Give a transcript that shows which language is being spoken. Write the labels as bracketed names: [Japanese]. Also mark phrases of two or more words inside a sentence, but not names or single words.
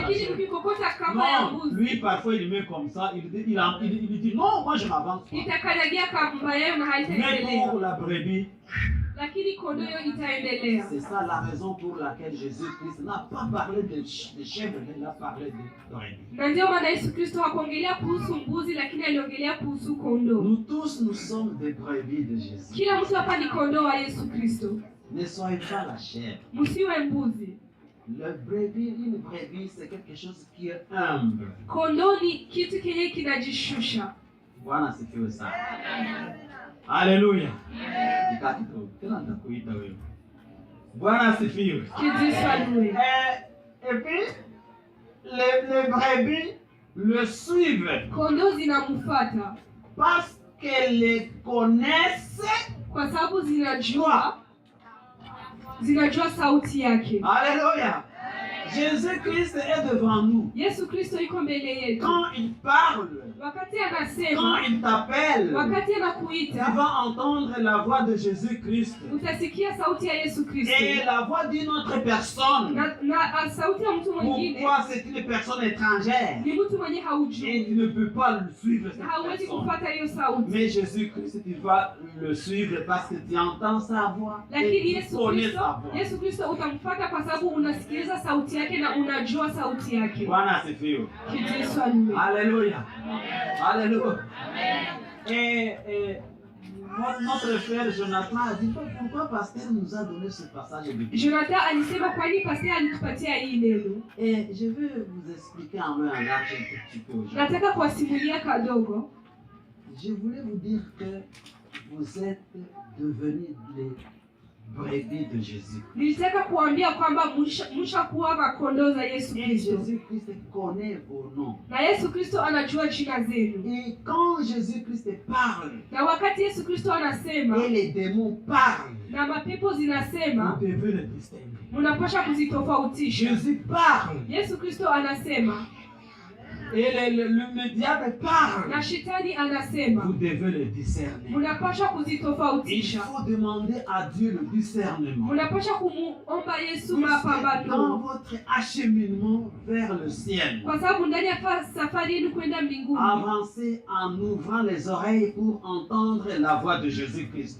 [Swahili] La Lakini [French] chèvre. [Swahili] mkikokota kama ya [French] Non, [Swahili] mbuzi, [French] lui parfois il met comme ça, il dit non, moi je m'avance pas. [Swahili] itakanyagia kamba yayo na [French] Mais [Swahili] haitaendelea. [French] pour la brebis, [Swahili] Lakini kondoo hiyo itaendelea. [French] c'est ça la raison pour laquelle Jésus-Christ n'a pas parlé de chèvre, mais il a parlé de brebis. [Swahili] Na ndio maana Yesu Kristo hakuongelea kuhusu mbuzi, lakini aliongelea kuhusu kondoo. [French] Nous tous, nous sommes des brebis de Jésus. [Swahili] Kila mtu hapa ni kondoo wa Yesu Kristo. [French] Ne soyez pas la chèvre. [Swahili] Msiwe mbuzi. [French] Une brebis, c'est quelque chose qui est humble. [Swahili] Kondoo ni kitu kenye kinajishusha. Bwana asifiwe sana. Haleluya. Tena nitakuita wewe. Bwana asifiwe. Kijisalue. [French] Et puis, les brebis le suivent [Swahili] Kondoo zinamfuata [French] parce qu'elles les connaissent. [Swahili] kwa sababu zinajua sauti yake. [French] Alléluia. Jésus-Christ est devant nous. [Swahili] Yesu Kristo yuko mbele yetu. [French] Quand il parle, [Swahili] Wakati [French] quand [Swahili] anasema, [French] il t'appelle, [Swahili] wakati [French] tu [Swahili] anakuita, [French] vas entendre la voix de Jésus-Christ [Swahili] utasikia sauti ya Yesu Kristo. [French] et la voix d'une autre personne. [Swahili] Na sauti ya mtu mwingine. [French] Pourquoi c'est une personne étrangère [Swahili] Ni mtu mwenye haujui. [French] et tu ne peux pas le suivre cette [Swahili] Hauwezi [French] personne. [Swahili] kufuata hiyo sauti. [French] Mais Jésus-Christ, tu vas le suivre parce que tu entends sa voix et [Swahili] Lakini [French] tu connais sa voix. [Swahili] Yesu Kristo utamfuata kwa sababu unasikiliza sauti yake na unajua sauti yake. Bwana asifiwe. Kijisalue. [French] Alléluia. Alléluia. Et notre frère Jonathan a dit pourquoi pasteur nous a donné ce passage de Bible. [Swahili] Jonathan alisema kwa nini pastor alitupatia hii neno? [French] Et je vais vous expliquer en main en large un tout petit peu aujourd'hui. [Swahili] Nataka kuwasimulia kadogo. [French] Je voulais vous dire que vous êtes devenus les brebis de Jésus. [Swahili] Nilitaka kuambia kwamba mshakuwa makondoo za Yesu [French] Et [Swahili] Kristo. [French] Jésus-Christ connaît vos noms. [Swahili] Na Yesu Kristo anajua jina zenu. [French] Et quand Jésus-Christ parle, [Swahili] Na wakati Yesu Kristo anasema [French] et les démons parlent, [Swahili] na mapepo [French] vous [Swahili] zinasema, [French] devez le distinguer. [Swahili] mnapaswa kuzitofautisha. [French] Jésus parle, [Swahili] Yesu Kristo anasema [French] et le diable parle. [Swahili] na shetani anasema, [French] Vous devez le discerner. [Swahili] mnapaswa [French] Il [Swahili] kuzitofautisha. [French] faut demander à Dieu le discernement. [Swahili] Mnapaswa kumuomba Yesu [French] Puisque dans [Swahili] mapambano, [French] votre acheminement vers le ciel, [Swahili] kwa sababu ndani ya safari yenu kwenda mbinguni, [French] avancez en ouvrant les oreilles pour entendre la voix de Jésus-Christ.